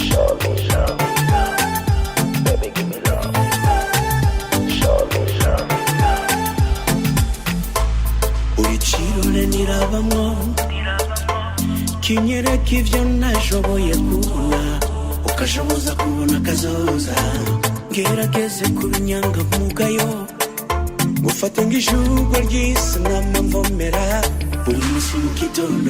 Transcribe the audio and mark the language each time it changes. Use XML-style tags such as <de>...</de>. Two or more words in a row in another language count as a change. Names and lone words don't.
<en>Show me love. Baby, give me love. Show me love.</en> <rn>Uricirure nirabamwo kinyereka ivyo nashoboye kubona ukashoboza kubona kazoza ngerageze kubinyanga mugayo gufata ng'ijurwa ry'isi nk'amavomera buri munsi mu gitondo</rn>